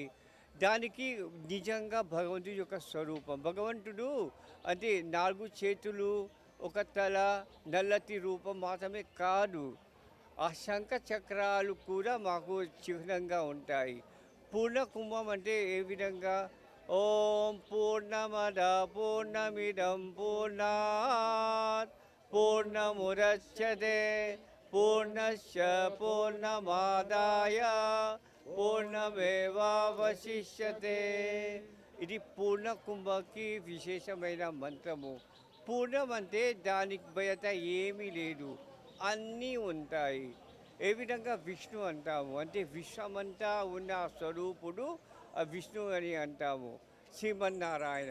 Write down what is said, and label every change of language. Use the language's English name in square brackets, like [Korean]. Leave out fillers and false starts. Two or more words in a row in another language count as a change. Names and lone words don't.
[Telugu] దానికి నిజంగా భగవంతుడి యొక్క స్వరూపం. భగవంతుడు అంటే 4 చేతులు, ఒక తల, నల్లటి రూపం మాత్రమే కాదు, ఆ శంఖ చక్రాలు కూడా మాకు చిహ్నంగా ఉంటాయి. పూర్ణ కుంభం అంటే ఏ విధంగా, [Sanskrit] ఓం పూర్ణమద పూర్ణమిదం పూర్ణాత్ పూర్ణముదచ్యతే పూర్ణస్య పూర్ణమాదాయ పూర్ణమేవావశిష్యతే. [Telugu] ఇది పూర్ణ కుంభకి విశేషమైన మంత్రము. పూర్ణం అంటే దానికి బయట ఏమీ లేదు, అన్నీ ఉంటాయి. ఏ విధంగా విష్ణు అంటాము అంటే విశ్వమంతా ఉన్న స్వరూపుడు విష్ణు అని అంటాము, శ్రీమన్నారాయణ.